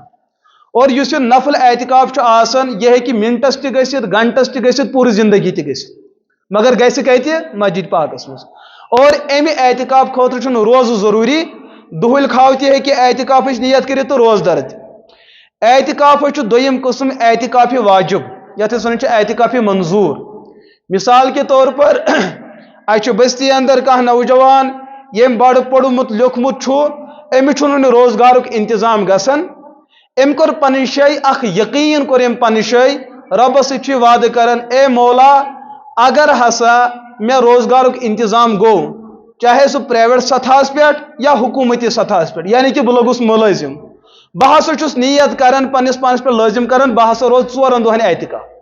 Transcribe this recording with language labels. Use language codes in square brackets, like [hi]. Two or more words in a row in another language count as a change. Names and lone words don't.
[ks] اور یُس یہ نفل اعتکاف چھُ آسان یہ ہیٚکہِ منٹس تہِ گٔژھِتھ گھنٹس تہِ گٔژھِتھ پوٗرٕ زندگی تہِ گٔژھِتھ مگر گژھِ کتہِ مسجد پاکس منٛز اور امہِ اعتکاف خٲطرٕ چھُنہٕ روزٕ ضروٗری دُہٕلۍ کھاو تہِ ہیٚکہِ اعتکافٕچ نیت کٔرِتھ تہٕ روزدر تہِ اعتکافٕچ چھُ دوٚیِم قٕسم اعتکاف واجب یتھ أسۍ ونان چھِ اعتکاف منظور [ur] مثال کے طور پر [ks] اچھا بستی اندر کانٛہہ نوجوان یم بڑٕ پوٚرمُت لیوٚکھمُت چھُ أمِس چھُنہٕ روزگارُک انتظام گژھان أمۍ کوٚر پنٕنۍ جایہِ اکھ یقیٖن کوٚر أمۍ پنٕنۍ جایہِ رۄبس سۭتۍ چھُ وعدٕ کران اے مولا اگر ہسا مےٚ روزگارُک انتظام گوٚو چاہے سُہ پرائیویٹ سطحس پٮ۪ٹھ یا حکوٗمتی سطحس پٮ۪ٹھ یعنی کہ بہٕ لوٚگُس مُلٲزِم بہٕ ہسا چھُس نیت کران پننس پانس پٮ۪ٹھ لٲزِم کران بہٕ ہسا روز 4 دۄہن اعتکاف